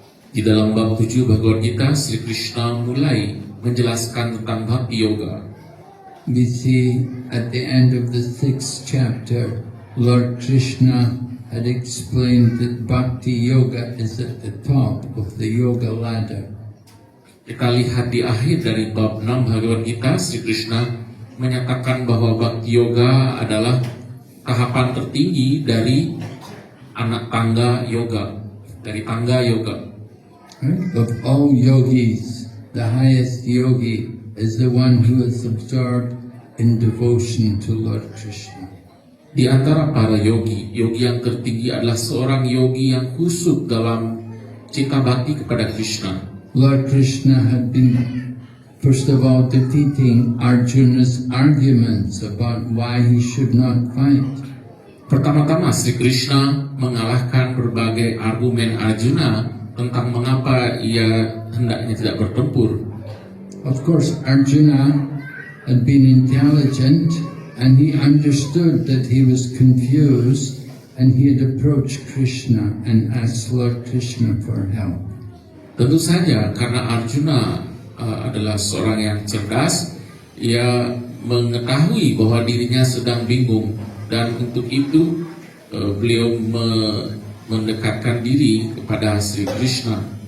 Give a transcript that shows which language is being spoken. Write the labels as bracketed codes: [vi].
[id] Di dalam bab 7 Bhagavad Gita, Sri Krishna mulai menjelaskan tentang Bhakti Yoga. [en] We see at the end of the 6th chapter, Lord Krishna had explained that Bhakti Yoga is at the top of the yoga ladder. [id] Kita lihat di akhir dari bab 6 Bhagavad Gita, Sri Krishna menyatakan bahwa Bhakti Yoga adalah tahapan tertinggi dari anak tangga yoga, dari tangga yoga. [en] Right? Of all yogis, the highest yogi is the one who is absorbed in devotion to Lord Krishna. [id] Di antara para yogi, yogi yang tertinggi adalah seorang yogi yang khusyuk dalam cinta bakti kepada Krishna. [en] Lord Krishna had been, first of all, defeating Arjuna's arguments about why he should not fight. [id] Pertama-tama Sri Krishna mengalahkan berbagai argumen Arjuna tentang mengapa ia hendaknya tidak bertempur. [en] Of course, Arjuna had been intelligent and he understood that he was confused and he had approached Krishna and asked Lord Krishna for help. [id] Tentu saja karena Arjuna adalah seorang yang cerdas, ia mengetahui bahwa dirinya sedang bingung dan untuk itu beliau mendekatkan diri kepada Sri Krishna.